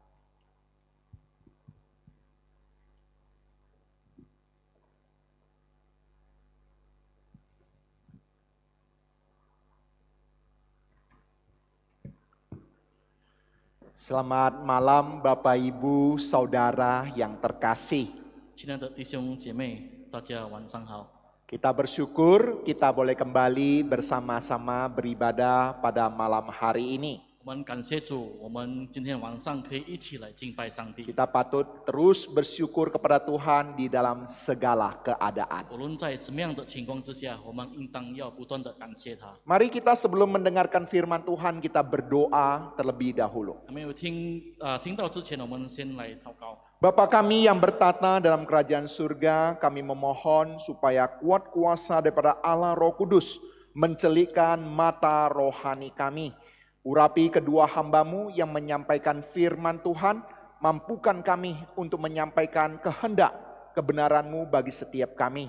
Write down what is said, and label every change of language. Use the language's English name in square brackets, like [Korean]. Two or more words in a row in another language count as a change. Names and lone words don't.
[Indonesian] Selamat malam Bapak Ibu Saudara yang terkasih. [Chinese] 亲爱的弟兄姐妹，大家晚上好。 [Indonesian] Kita bersyukur kita boleh kembali bersama-sama beribadah pada malam hari ini. [Chinese] 我们感谢主，我们今天晚上可以一起来敬拜上帝。 [Indonesian] Kita patut terus bersyukur kepada Tuhan di dalam segala keadaan. [Chinese] 无论在什么样的情况之下，我们应当要不断的感谢他。 [Indonesian] Mari kita sebelum mendengarkan firman Tuhan kita berdoa terlebih dahulu. [Chinese] 还没有听到之前，我们先来祷告。 [Indonesian] Bapa kami yang bertata dalam kerajaan surga, kami memohon supaya kuat kuasa daripada Allah Roh Kudus Mencelikkan mata rohani kami. Urapi kedua hamba-Mu yang menyampaikan firman Tuhan, mampukan kami untuk menyampaikan kehendak kebenaran-Mu bagi setiap kami.